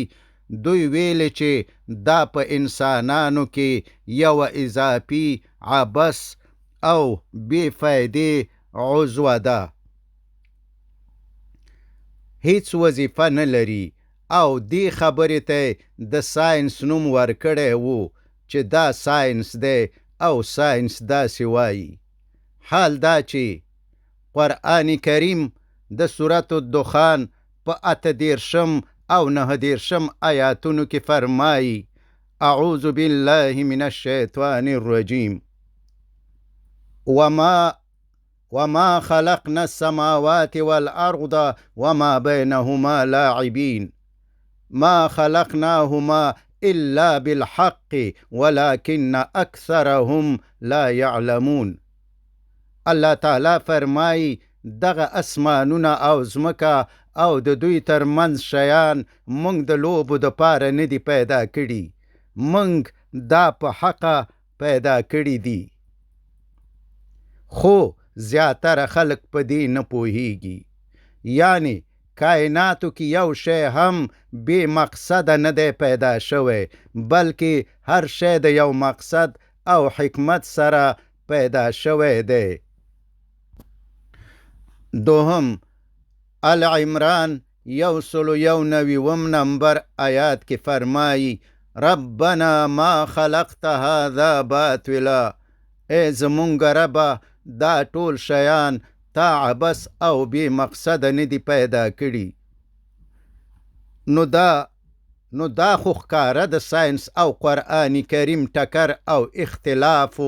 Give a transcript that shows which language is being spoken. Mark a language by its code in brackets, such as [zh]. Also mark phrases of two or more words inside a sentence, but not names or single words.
[ps] دوی ویلي چې دا په انسانانو کې یوه اضافي عبث او بې فایدې عضوه ده، هیڅ وظیفه نه لري، او دې خبرې ته د ساینس نوم ورکړی وو چې دا ساینس دی او ساینس داسې وایي. حال دا چې قرآن کریم د سورة الدخان په 38 او 39 آیاتونو کې فرمایي: [ar] اعوذ بالله من الشیطان الرجیم وما خلقنا السماوات والأرض وما بينهما لاعبين ما خلقناهما إلا بالحق ولكن أكثرهم لا يعلمون. [ps] الله تعالی فرمایي دغه اسمانونه او ځمکه او د دوی ترمنځ شیان موږ د لوبو د پاره نه دي پیدا کړي، موږ دا په حقه پیدا کړي دي، خو زیاتره خلق په دې نه پوهیږي. یعنی کائناتو کې یو شی هم بې مقصده نه دی پیدا شوی، بلکې هر شی د یو مقصد او حکمت سره پیدا شوی دی. دوهم العمران 191 نمبر آیات کې فرمایي: [ar] ربنا ما خلقت هذا باطلا، [ps] ای زمونږ ربه دا ټول شیان تا عبث او بې مقصده نه دي پیدا کړي. نو دا خو ښکاره د ساینس او قرآن کریم ټکر او اختلاف و.